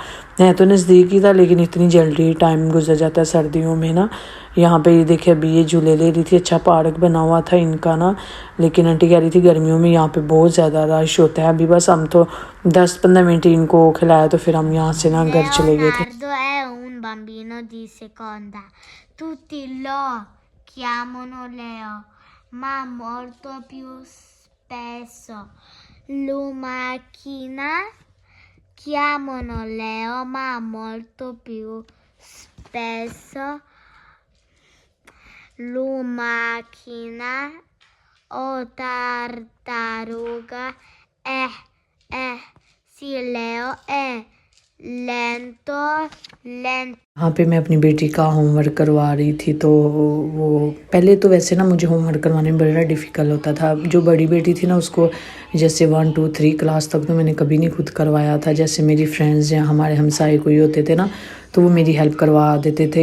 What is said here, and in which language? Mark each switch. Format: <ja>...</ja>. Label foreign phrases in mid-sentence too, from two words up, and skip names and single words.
<hi>है तो नज़दीक ही था, लेकिन इतनी जल्दी टाइम गुजर जाता है सर्दियों में ना। यहाँ पे ये देखिए अभी ये झूले ले रही थी, अच्छा पार्क बना हुआ था इनका ना। लेकिन आंटी कह रही थी गर्मियों में यहाँ पे बहुत ज़्यादा रश होता है। अभी बस हम तो 10-15 मिनट इनको खिलाया, तो फिर हम यहाँ से ना घर चले गए थे।</hi> <it>è un bambino di seconda. Tutti lo chiamano Leo, ma molto più spesso Lumachina chiamano Leo, ma molto più spesso Lumachina o tartaruga. Sì, Leo è lento.</it> <hi>यहाँ पे मैं अपनी बेटी का होमवर्क करवा रही थी। तो वो पहले तो वैसे ना मुझे होमवर्क करवाने में बड़ा डिफ़िकल्ट होता था। जो बड़ी बेटी थी ना उसको जैसे 1, 2, 3 क्लास तक तो मैंने कभी नहीं खुद करवाया था। जैसे मेरी फ्रेंड्स या हमारे हमसाए कोई होते थे ना, तो वो मेरी हेल्प करवा देते थे।</hi>